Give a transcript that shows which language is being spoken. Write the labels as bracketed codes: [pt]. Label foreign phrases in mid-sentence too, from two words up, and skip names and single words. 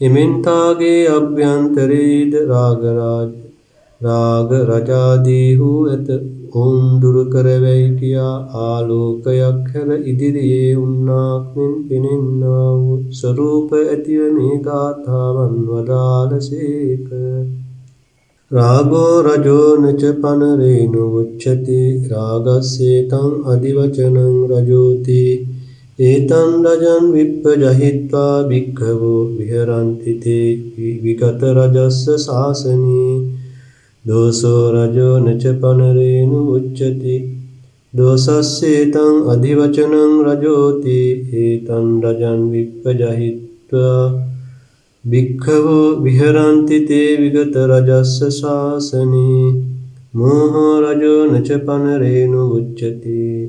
[si] එමෙන්තාගේ අභ්‍යන්තරේද රාග රජාදීහු ඇත. ඔවුන් දුරු කරවැයි කියා ආලෝකයක් හැර ඉදිරියේ උන්නාක් මෙන් පෙනෙන්නා වූ ස්වරූප ඇතිව මේ ගාථාවන් වදාළසේක. [pi] රාගෝ රජෝ නච පනරේනු උච්චති රාගස්සේතං අදිවචනං රජෝති ඒතං රජං විප්පජහිත්වා භික්ඛවෝ විහරන්ති තේ විගත රජස්ස ශාසනේ දෝසෝ රජෝ නච පනරේනු උච්චති දෝසස්සේතං අදිවචනං රජෝති ඒතං රජං විප්පජහිත්වා භික්ඛවෝ විහරන්ති තේ විගත රජස්ස ශාසනේ මෝහෝ රජෝ නච පනරේනු උච්චති